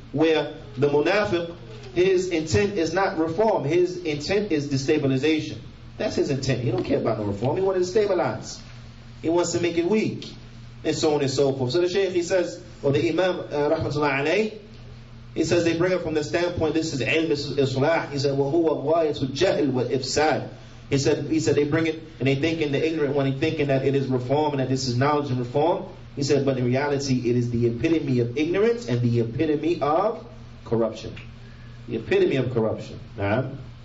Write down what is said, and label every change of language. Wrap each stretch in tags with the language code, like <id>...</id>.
<en>Where the munafiq, his intent is not reform. His intent is destabilization. That's his intent. He don't care about no reform. He wants to destabilize. He wants to make it weak, and so on and so forth. So the Shaykh, he says, or the Imam, rahmatullah alayh, he says they bring it from the standpoint, this is ilm, this is islah. He said,</en> <ar>وَهُوَ غَايَةُ الْجَهْلِ وَالْإِفْسَادِ.</ar> <en>He said they bring it, and they thinking, the ignorant one, he thinking that it is reform and that this is knowledge and reform. He said, but in reality, it is the epitome of ignorance and the epitome of corruption. The epitome of corruption. Naam.</en>